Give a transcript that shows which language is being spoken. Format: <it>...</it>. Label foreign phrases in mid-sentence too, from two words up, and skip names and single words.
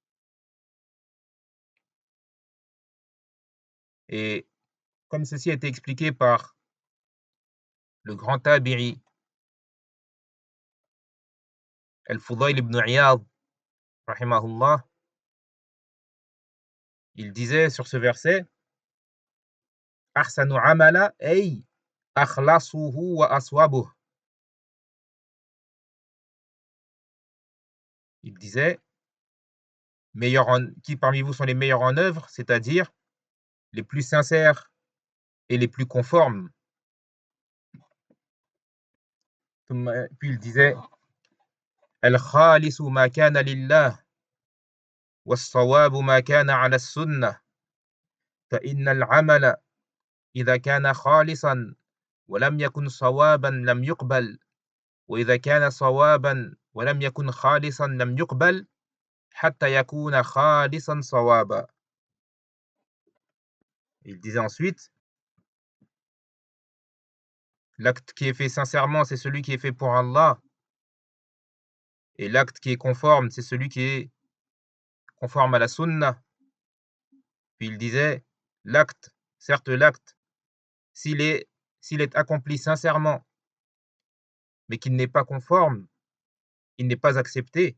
<fr>Et comme ceci a été expliqué par le grand tabi'i Al-Fudayl ibn Iyad, rahimahullah, il disait sur ce verset,</fr> <ar>أحسن عملا أي أخلصه وأصوبه.</ar> <fr>Il disait, qui parmi vous sont les meilleurs en œuvre, c'est-à-dire les plus sincères et les plus conformes. Puis il disait,</fr> <ar>الخالص ما كان لله والصواب ما كان على السنة فإن العمل إذا كان خالصا ولم يكن صوابا لم يقبل وإذا كان صوابا ولم يكن خالصا لم يقبل حتى يكون خالصا صوابا.</ar> <fr>Il disait ensuite, l'acte qui est fait sincèrement, c'est celui qui est fait pour Allah. Et l'acte qui est conforme, c'est celui qui est conforme à la sunna. Puis il disait, l'acte, certes l'acte, s'il est accompli sincèrement, mais qu'il n'est pas conforme, il n'est pas accepté.</fr>